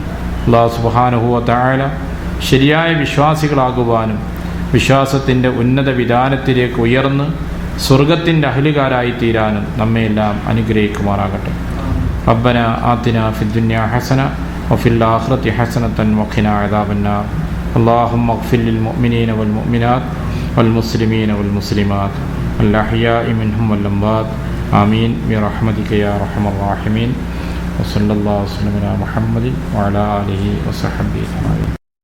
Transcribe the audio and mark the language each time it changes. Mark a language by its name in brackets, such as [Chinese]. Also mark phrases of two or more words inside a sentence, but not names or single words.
[Malayalam] അല്ലാഹു [Arabic] سبحانه وتعالى [Malayalam] ശരിയായ വിശ്വാസികളാകുവാനും വിശ്വാസത്തിൻ്റെ ഉന്നത വിധാനത്തിലേക്ക് ഉയർന്ന് സ്വർഗത്തിൻ്റെ അഹ്ലുകാരായി തീരാനും നമ്മെയെല്ലാം അനുഗ്രഹിക്കുമാറാകട്ടെ. [Arabic] ربنا آتنا في الدنيا حسنة وفي الآخرة حسنة وقنا عذاب النار. اللهم اغفر للمؤمنين والمؤمنات والمسلمين والمسلمات الأحياء منهم والأموات آمين برحمتك يا أرحم الراحمين وصلى الله وسلم على محمد وعلى آله وصحبه أجمعين.